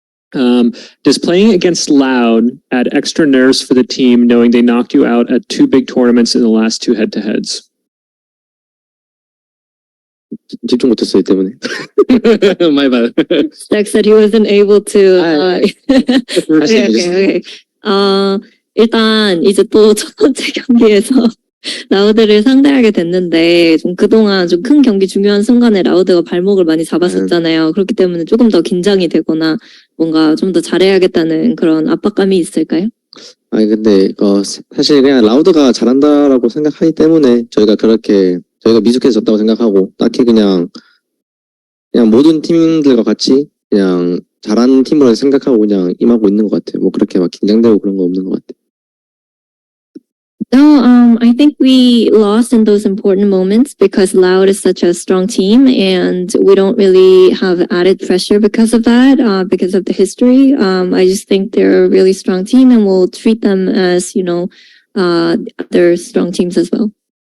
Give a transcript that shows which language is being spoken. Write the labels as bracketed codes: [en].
[en] Does playing against Loud add extra nerves for the team knowing they knocked you out at 2 big tournaments in the last 2 head-to-heads? [ko] 집중 못했어요 때문에. [en] My bad. Stax said he wasn't able to. Okay. [ko] 일단 이제 또 첫 번째 경기에서 라우드를 상대하게 됐는데 좀 그동안 좀 큰 경기 중요한 순간에 라우드가 발목을 많이 잡았었잖아요. 그렇기 때문에 조금 더 긴장이 되거나 뭔가 좀 더 잘해야겠다는 그런 압박감이 있을까요? 아니 근데 사실 그냥 라우드가 잘한다라고 생각하기 때문에 저희가 미숙해졌다고 생각하고 딱히 그냥 모든 팀들과 같이 그냥 잘하는 팀으로 생각하고 그냥 임하고 있는 것 같아요. 뭐 그렇게 막 긴장되고 그런 거 없는 것 같아요. [en] No, I think we lost in those important moments because Loud is such a strong team and we don't really have added pressure because of that, because of the history. I just think they're a really strong team and we'll treat them as, you know, other strong teams as well.